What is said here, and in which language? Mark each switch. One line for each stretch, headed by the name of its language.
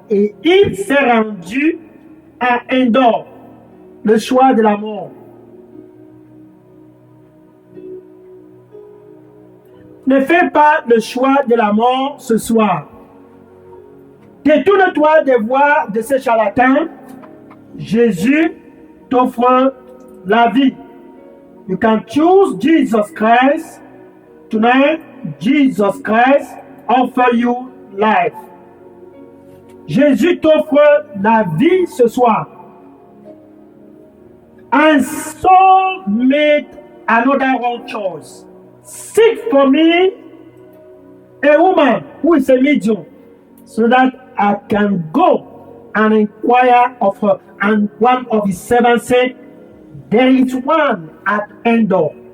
French: Et il s'est rendu à Endor, le choix de la mort. Ne fais pas le choix de la mort ce soir. Détourne-toi des voies de ces charlatans. Jésus t'offre la vie.
English: You can choose Jesus Christ. Tonight, Jesus Christ offers you life.
French: Jésus t'offre la vie ce soir.
English: And Saul made another wrong choice. Seek for me a woman who is a medium, so that I can go and inquire of her. And one of his servants said, there is one at Endor.